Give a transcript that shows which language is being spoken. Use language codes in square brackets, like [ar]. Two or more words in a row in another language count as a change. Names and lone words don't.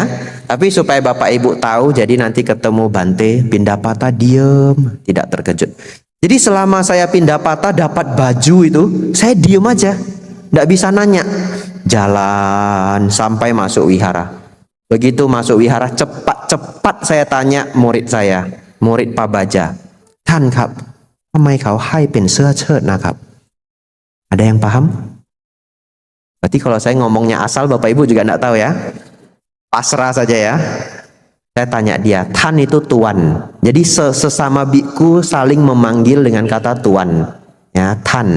[id] Tapi supaya Bapak Ibu tahu, jadi nanti ketemu Bante, Pindapata diem, tidak terkejut. Jadi selama saya Pindapata dapat baju itu, saya diem aja, nggak bisa nanya. Jalan sampai masuk wihara. Begitu masuk wihara, cepat-cepat saya tanya murid saya, murid Pabaja. [th] ท่านครับทำไมเขาให้เป็นเสื้อเชิ้ตนะครับ? [id] Ada yang paham? Berarti kalau saya ngomongnya asal Bapak Ibu juga nggak tahu ya. Pasrah saja ya. Saya tanya dia, Tan itu tuan. Jadi sesama biku saling memanggil dengan kata tuan. Ya, Tan.